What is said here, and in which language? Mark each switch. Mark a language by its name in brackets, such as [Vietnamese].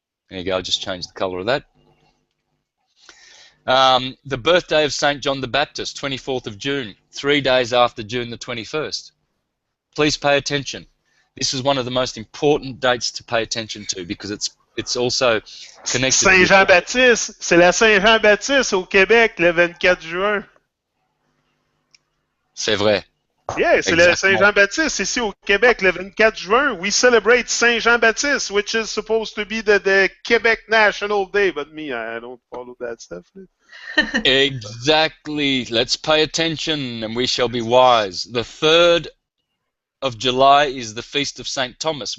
[English] There you go, I'll just change the colour of that. The birthday of St. John the Baptist, 24th of June, 3 days after June the 21st. Please pay attention. This is one of the most important dates to pay attention to, because it's also connected. [French] Saint-Jean-Baptiste, c'est la Saint-Jean-Baptiste au Québec le 24 juin. C'est vrai. Yeah, c'est le Saint-Jean-Baptiste ici au Québec le 24 juin. [English] We celebrate Saint Jean-Baptiste, which is supposed to be the Quebec National Day, but me, I don't follow that stuff. Exactly. Let's pay attention and we shall be wise. The 3rd of July is the feast of St. Thomas.